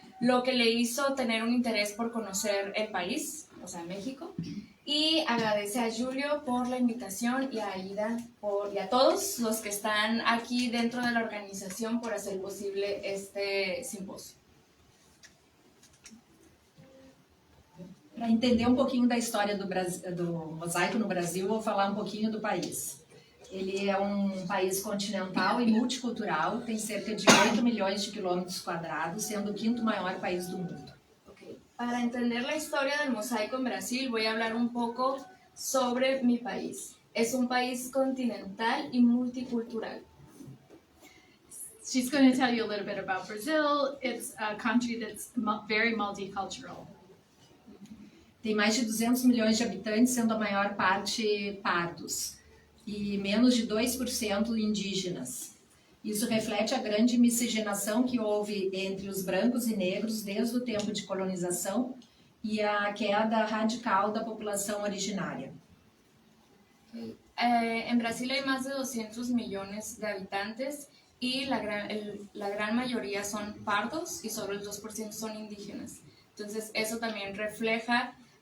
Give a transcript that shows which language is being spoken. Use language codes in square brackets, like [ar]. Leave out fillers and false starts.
[es] Lo que le hizo tener un interés por conocer el país, o sea, México, y agradece a Julio por la invitación y a Aida y a todos los que están aquí dentro de la organización por hacer posible este simposio. [pt] Para entender um pouquinho da história do mosaico no Brasil, vou falar um pouquinho do país. Ele é um país continental e multicultural, tem cerca de 8 milhões de quilômetros quadrados, sendo o quinto maior país do mundo. [es] Para entender la historia del mosaico en Brasil, voy a hablar un poco sobre mi país. Es un país continental y multicultural. [en] She's going to tell you a little bit about Brazil. It's a country that's very multicultural. [pt] Tem mais de 200 milhões de habitantes, sendo a maior parte pardos, e menos de 2% indígenas. Isso reflete a grande miscigenação que houve entre os brancos e negros desde o tempo de colonização e a queda radical da população originária. [es] En Brasil hay más de 200 millones de habitantes y la gran mayoría son pardos y solo el 2% son indígenas. Entonces eso también refleja